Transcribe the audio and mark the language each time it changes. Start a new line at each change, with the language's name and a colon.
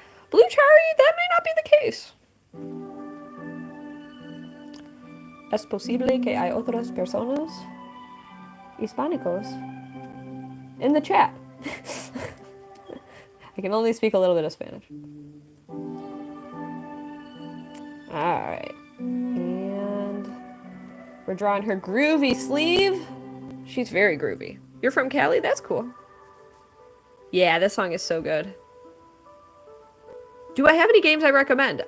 English: Blue Cherry, that may not be the case.
Spanish: Es posible que hay otras personas hispánicos
English: in the chat. I can only speak a little bit of Spanish. Alright. And we're drawing her groovy sleeve. She's very groovy. You're from Cali? That's cool. Yeah, this song is so good. Do I have any games I recommend?